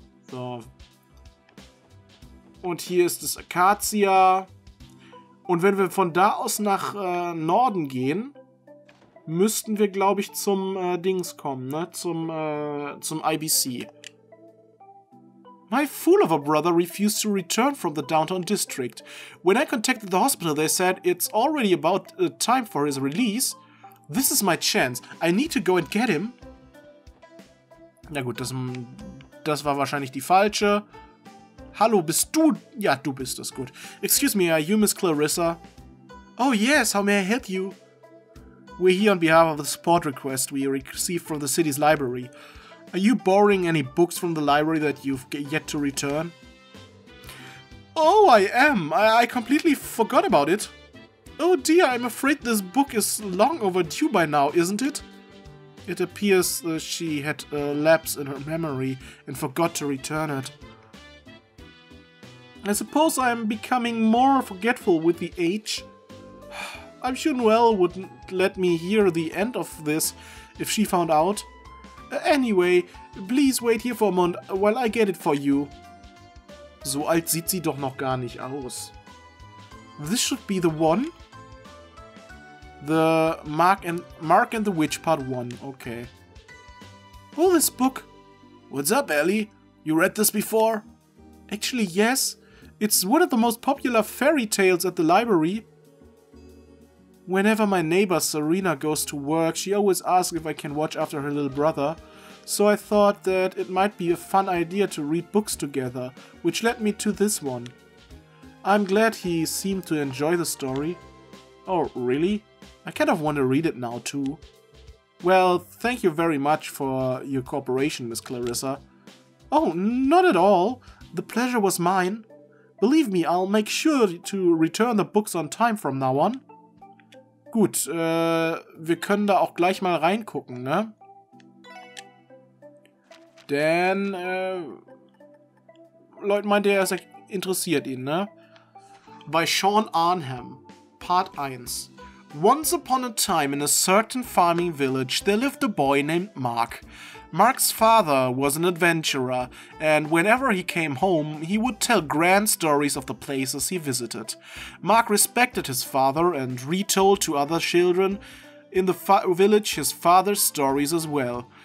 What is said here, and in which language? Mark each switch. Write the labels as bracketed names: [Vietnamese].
[German] So. Und hier ist das Acacia. Und wenn wir von da aus nach Norden gehen, müssten wir, glaube ich, zum Dings kommen, ne? Zum IBC. [English] My fool of a brother refused to return from the downtown district. When I contacted the hospital, they said it's already about time for his release. This is my chance. I need to go and get him. [German] Na gut, das war wahrscheinlich die falsche. Hallo, bist du? Ja, du bist es, gut. [English] Excuse me, are you Miss Clarissa? Oh yes, how may I help you? We're here on behalf of the support request we received from the city's library. Are you borrowing any books from the library that you've yet to return? Oh, I am. I completely forgot about it. Oh dear, I'm afraid this book is long overdue by now, isn't it? It appears she had a lapse in her memory and forgot to return it. I suppose I'm becoming more forgetful with the age. I'm sure Noelle wouldn't let me hear the end of this if she found out. Anyway, please wait here for a moment while I get it for you. [German] So alt sieht sie doch noch gar nicht aus. [English] This should be the one. The Mark and the Witch Part 1. Okay. Oh, this book. What's up, Ellie? You read this before? Actually, yes. It's one of the most popular fairy tales at the library. Whenever my neighbor Serena goes to work, she always asks if I can watch after her little brother. So I thought that it might be a fun idea to read books together, which led me to this one. I'm glad he seemed to enjoy the story. Oh, really? I kind of want to read it now too. Well, thank you very much for your cooperation, Miss Clarissa. Oh, not at all. The pleasure was mine. Believe me, I'll make sure to return the books on time from now on. [German] Gut, wir können da auch gleich mal reingucken, ne? Denn, Lloyd meinte, er interessiert ihn, ne? Bei Sean Arnhem, Part 1. [English] Once upon a time in a certain farming village there lived a boy named Mark. Mark's father was an adventurer, and whenever he came home, he would tell grand stories of the places he visited. Mark respected his father and retold to other children in the village his father's stories as well.